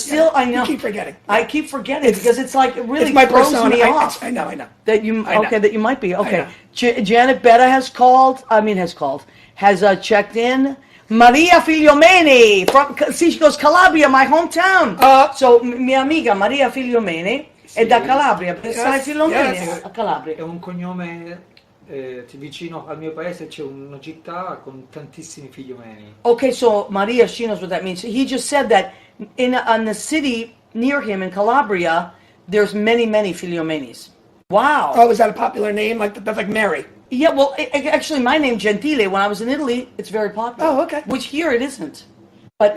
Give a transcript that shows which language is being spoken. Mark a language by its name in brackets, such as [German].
[English] still, I know. You keep forgetting. I keep forgetting because it's like, it really It's my throws persona. me I off. know. I know. That you I know. okay? That you might be okay. know. Janet Betta has called. Has checked in. Maria Figliomeni from. See, she goes Calabria, my hometown. [Italian] So mia amiga Maria Figliomeni è da Calabria. Sai Figliomeni yes. a Calabria. È un cognome vicino al mio paese, c'è una città con tantissimi figliomeni. [English] Okay, so Maria, she knows what that means. He just said that in the city near him in Calabria, there's many Figliomenis. Wow. Oh, is that a popular name? That's like Mary. Yeah, well, actually, my name Gentile. When I was in Italy, it's very popular. Oh, okay. Which here it isn't, but